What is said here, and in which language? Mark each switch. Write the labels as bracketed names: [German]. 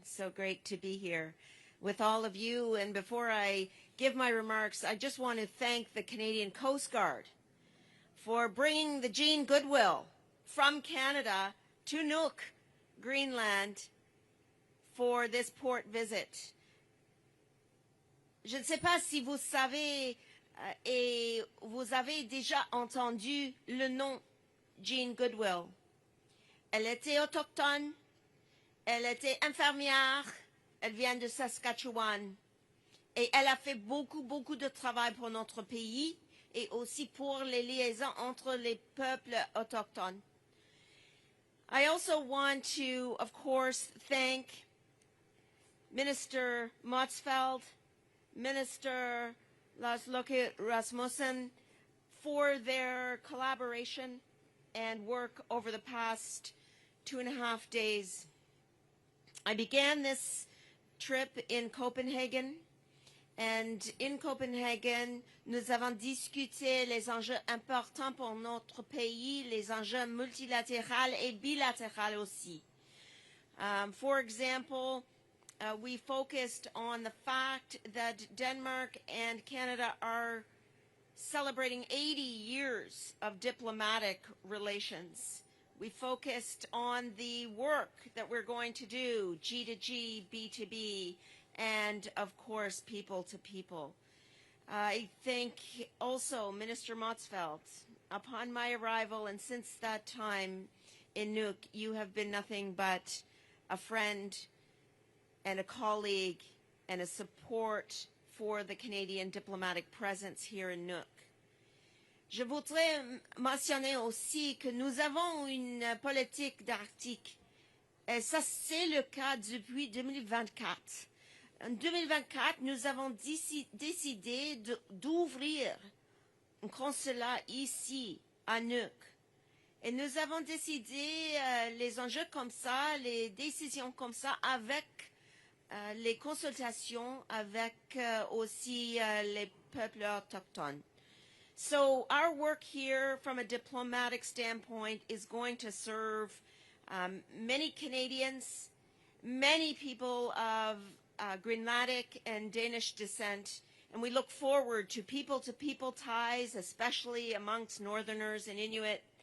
[English] So great to be here with all of you. And before I give my remarks, I just want to thank the Canadian Coast Guard for bringing the Jean Goodwill from Canada to Nuuk, Greenland, for this port visit. [French] Je ne sais pas si vous savez et vous avez déjà entendu le nom Jean Goodwill. Elle était autochtone, elle était infirmière, elle vient de Saskatchewan et elle a fait beaucoup de travail pour notre pays et aussi pour les liaisons entre les peuples autochtones. [English] I also want to, of course, thank Minister Motzfeldt, Minister Lars, Løkke, Rasmussen for their collaboration and work over the past 2.5 days. I began this trip in Copenhagen, [French] and in Copenhagen, nous avons discuté les enjeux importants pour notre pays, les enjeux multilatéraux et bilatéraux aussi. [English] For example, we focused on the fact that Denmark and Canada are celebrating 80 years of diplomatic relations. We focused on the work that we're going to do, G2G, B2B, and of course, people to people. I thank also Minister Motzfeldt. Upon my arrival and since that time in Nuuk, you have been nothing but a friend and a colleague and a support for the Canadian diplomatic presence here in Nuuk. [French] Je voudrais mentionner aussi que nous avons une politique d'Arctique. Et ça, c'est le cas depuis 2024. En 2024, nous avons décidé d'ouvrir un consulat ici, à Nuuk. Et nous avons décidé les enjeux comme ça, les décisions comme ça, avec les consultations avec aussi les peuples autochtones. [English] So our work here from a diplomatic standpoint is going to serve many Canadians, many people of Greenlandic and Danish descent, and we look forward to people-to-people ties, especially amongst Northerners and Inuit.